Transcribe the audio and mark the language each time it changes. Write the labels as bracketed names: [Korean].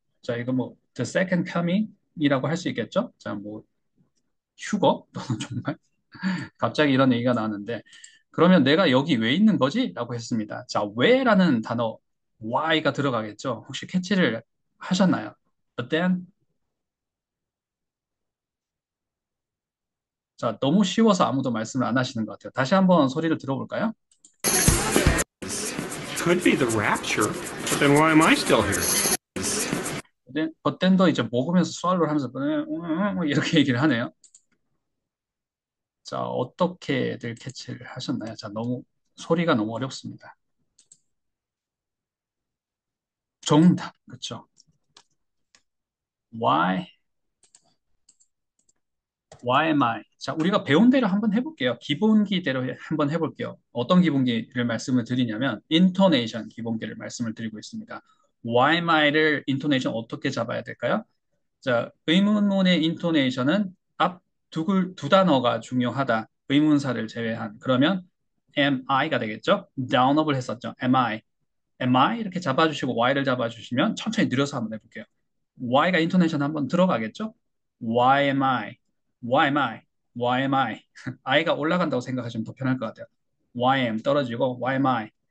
[Korean] 자, 이거 뭐 the second coming이라고 할 수 있겠죠? 자, 뭐 휴거 또는 정말 갑자기 이런 얘기가 나왔는데 그러면 내가 여기 왜 있는 거지? 라고 했습니다. 자, 왜라는 단어 why가 들어가겠죠? 혹시 캐치를 하셨나요? [English] But then, [Korean] 자, 너무 쉬워서 아무도 말씀을 안 하시는 것 같아요. 다시 한번 소리를 들어볼까요? [English] Could be the rapture, but then why am I still here? [Korean] But then도 이제 먹으면서 swallow를 하면서 이렇게 얘기를 하네요. 자, 어떻게들 캐치를 하셨나요? 자, 소리가 너무 어렵습니다. 정답, 그렇죠? [English] Why am I? [Korean] 자, 우리가 배운 대로 한번 해볼게요. 기본기대로 한번 해볼게요. 어떤 기본기를 말씀을 드리냐면, intonation 기본기를 말씀을 드리고 있습니다. [English] Why am I [Korean] 를 intonation 어떻게 잡아야 될까요? 자, 의문문의 intonation은 앞 두 단어가 중요하다. 의문사를 제외한. 그러면 am I가 되겠죠? down업을 했었죠. [English] am I? am I? [Korean] 이렇게 잡아주시고 Y를 잡아주시면 천천히 느려서 한번 해볼게요. Y가 intonation 한번 들어가겠죠? [English] Why am I? Why am I? Why am I? [Korean] I가 올라간다고 생각하시면 더 편할 것 같아요. [English] Why am 떨어지고 Why am I?